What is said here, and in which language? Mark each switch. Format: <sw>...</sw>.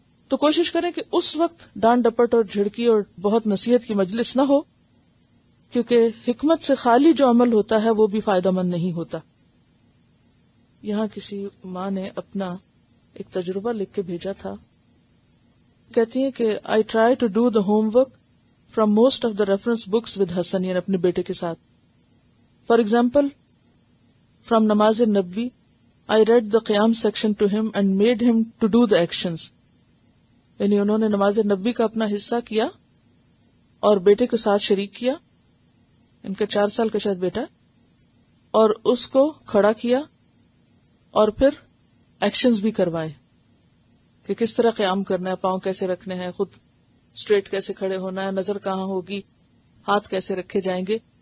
<ur>تو کوشش کریں کہ اس وقت ڈانٹ ڈپٹ اور جھڑکی اور بہت نصیحت کی مجلس نہ ہو, کیونکہ حکمت سے خالی جو عمل ہوتا ہے وہ بھی فائدہ مند نہیں ہوتا. یہاں کسی ماں نے اپنا ایک تجربہ لکھ کے بھیجا تھا. کہتی ہیں کہ</ur> <en>I try to do the homework from most of the reference books with Hassan,</en> <ur>اپنے بیٹے کے ساتھ.</ur> <en>For example, from Namaz Nabawi I read the qiyam section to him and made him to do the actions.</en> <ur>یعنی انہوں نے نماز نبی کا اپنا حصہ کیا اور بیٹے کے ساتھ شریک کیا، ان کا 4 سال کا شاید بیٹا، اور اس کو کھڑا کیا اور پھر ایکشنز بھی کروائے کہ کس طرح قیام کرنا ہے، پاؤں کیسے رکھنے ہیں، خود اسٹریٹ کیسے کھڑے ہونا ہے، نظر کہاں ہوگی، ہاتھ کیسے رکھے جائیں گے.</ur>